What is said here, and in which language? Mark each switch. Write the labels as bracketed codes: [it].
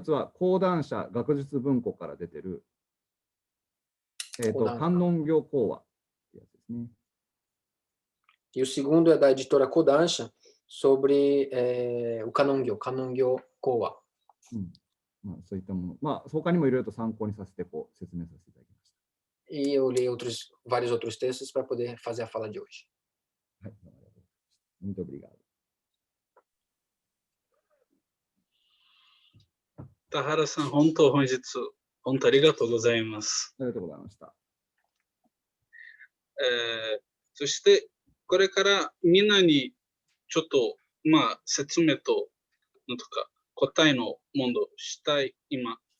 [ja] つは講談社学術文庫から出てる観音経講話ってやつですね。 [pt] E o segundo é da editora Kodansha, sobre o Kanongyo Kowa. [ja] まあ、そういったもの、まあ、他にもいろいろと参考にさせてこう説明させていただきまし [pt] E eu li vários outros textos para poder fazer a fala de hoje. [ja] た。はい、どうもありがとうございました。 [pt] Muito obrigado. [ja] 田原さん、本当ありがとうございます。ありがとうございました。そして、これからみんなにちょっと、説明と、なんとか、答えの問答したい、今。